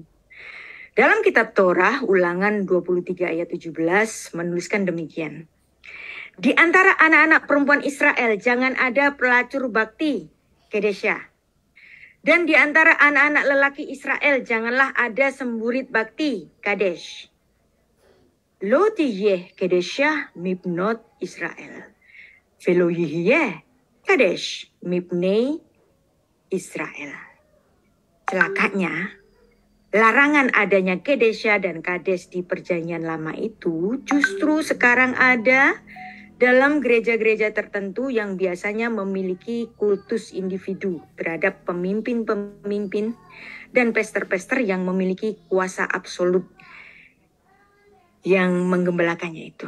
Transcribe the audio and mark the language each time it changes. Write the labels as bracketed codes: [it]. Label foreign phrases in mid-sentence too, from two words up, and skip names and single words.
[id] Dalam kitab Torah Ulangan 23 ayat 17 menuliskan demikian. Di antara anak-anak perempuan Israel jangan ada pelacur bakti, Kedesha. Dan di antara anak-anak lelaki Israel janganlah ada semburit bakti, Kadesh. [he] לא תהיה קדשה מבנות ישראל. ולא יהיה קדש מבני ישראל. [id] Celakanya, larangan adanya Kedesha dan Kadesh di perjanjian lama itu justru sekarang ada dalam gereja-gereja tertentu yang biasanya memiliki kultus individu terhadap pemimpin-pemimpin dan pester-pester yang memiliki kuasa absolut yang menggembalakannya itu.